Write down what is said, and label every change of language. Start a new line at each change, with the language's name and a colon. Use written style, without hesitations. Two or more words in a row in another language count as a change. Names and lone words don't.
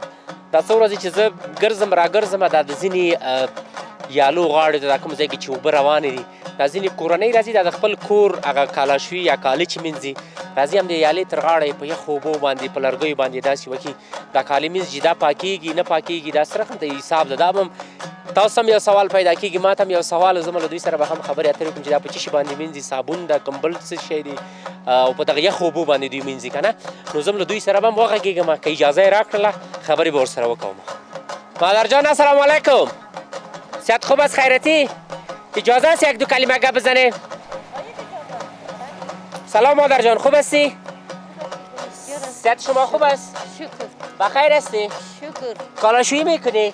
Pashto: دا څو ورځې چې زه ګرځم راګرځم دا د ځینې یالو غاړې ته دا کوم ځای کې چې اوبه روانې دي دا ځینې کورنۍ راځي دا د خپل کور هغه کالاشوي یا کالي چې مینځي راځي هم د یالې تر غاړه په یخو اوبو باندې په لرګیو باندې داسې وکړي دا کالي مینځي دا پاکېږي نه پاکېږي دا صرف د حساب ده. دا به تاسو هم یو سوال پیدا کېږي ما ته هم یو سوال زه له دوی سره به هم خبرې اترې وکړم چې دا په څه شي باندې مینځي صابون ده کمبل څه شی دی او په دغه یخو اوبو باندې دوی مینځي که نه نو زه هم له دوی سره به هم وغږېږم که اجازه یې راکړله خبرې به ورسره وکوم.
Persian: مادر جان
Arabic: السلام علیکم.
Persian: صحت خوب است خیرتی؟ اجازه است یک دو کلمه گپ بزنه؟ سلام مادر جان خوب هستی؟ صحت شما خوب است؟ شکر. بخیر هستی؟ شکر. کالاشویی میکنی؟